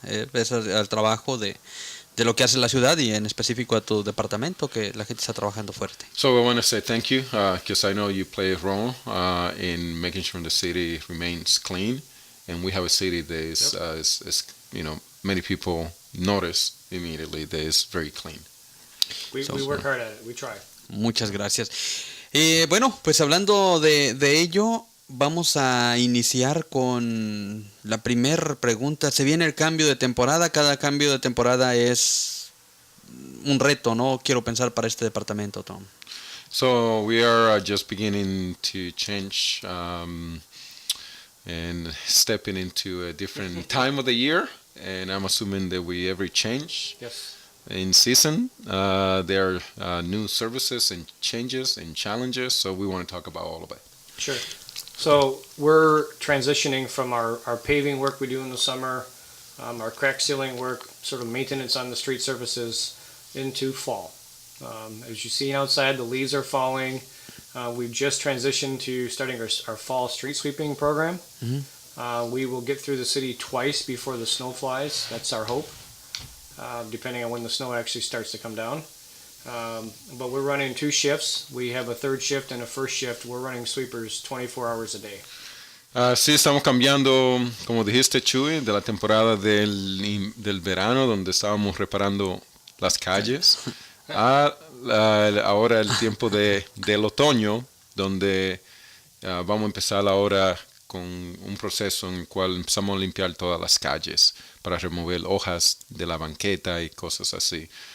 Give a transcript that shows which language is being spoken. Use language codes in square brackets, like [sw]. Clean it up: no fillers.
[es] Es el trabajo de lo que hace la ciudad y en específico a tu departamento, que la gente está trabajando fuerte. [en] So I want to say thank you because I know you play a role in making sure the city remains clean, and we have a city that is many people notice immediately that it's very clean. We work hard at it. We try. [es] Muchas gracias. Bueno, pues hablando de ello, vamos a iniciar con la primera pregunta. Se viene el cambio de temporada. Cada cambio de temporada es un reto, ¿no? Quiero pensar para este departamento, Tom. [en] So we are just beginning to change and stepping into a different time of the year. and I'm assuming that we every change Yes. in season. There are new services and changes and challenges, so we want to talk about all of it. Sure. So we're transitioning from our paving work we do in the summer, our crack sealing work, sort of maintenance on the street surfaces, into fall. As you see outside, the leaves are falling. We've just transitioned to starting our fall street sweeping program. We will get through the city twice before the snow flies. That's our hope, depending on when the snow actually starts to come down. But we're running 2 shifts. We have a 3rd shift and a 1st shift. We're running sweepers 24 hours a day. [es] Sí, estamos cambiando, como dijiste, Chuy, de la temporada del verano, donde estábamos reparando las calles, ahora el tiempo del otoño, donde vamos a empezar ahora con un proceso en el cual empezamos a limpiar todas las calles para remover hojas de la banqueta y cosas así.